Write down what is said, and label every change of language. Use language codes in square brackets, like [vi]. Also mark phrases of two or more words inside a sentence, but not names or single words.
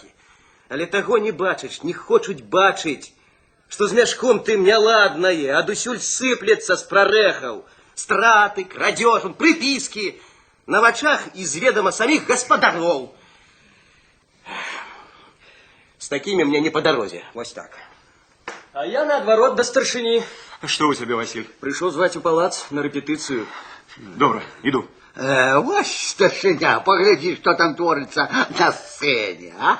[be] Але таго не бачыш, не хочуць бачыць, што з мяшком тым няладнае, адусюль сыплецца з прарэхаў, страты, крадзеж, прыпіскі, на вачах і з ведама саміх гаспадароў. З такімі мне не па дарозе, вось так. А я наадварот да старшыні. [ru] Что у тебя, Василь? Пришел звать у палац на репетицию. Добро, иду. Вась, старшыня, погляди, что там творится на сцене, а?